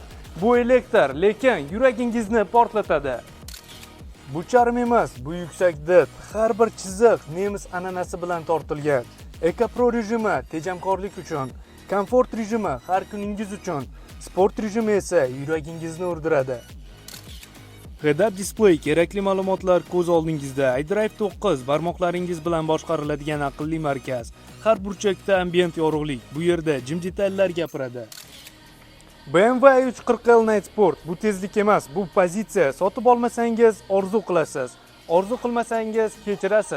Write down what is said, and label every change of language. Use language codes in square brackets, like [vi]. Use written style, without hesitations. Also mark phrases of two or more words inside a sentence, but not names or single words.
[uz] Bu elektr, lekin yuragingizni portlatadi. Bu charm emas, bu yuksak did. Har bir chiziq nemis an'anasi bilan tortilgan. EcoPro rejimi tejamkorlik uchun, komfort rejimi har kuningiz uchun, sport rejimi esa yuragingizni urdiradi. [en] Head-up display [uz] kerakli ma'lumotlar ko'z oldingizda. iDrive 9 barmoqlaringiz bilan boshqariladigan aqlli markaz. Har burchakda ambient yorug'lik. Bu yerda jimjitallar gapiradi. BMW 340L Night Sport bu tezlik emas, bu pozitsiya. Sotib olmasangiz orzu qilasiz. Orzu qilmasangiz kechirasiz.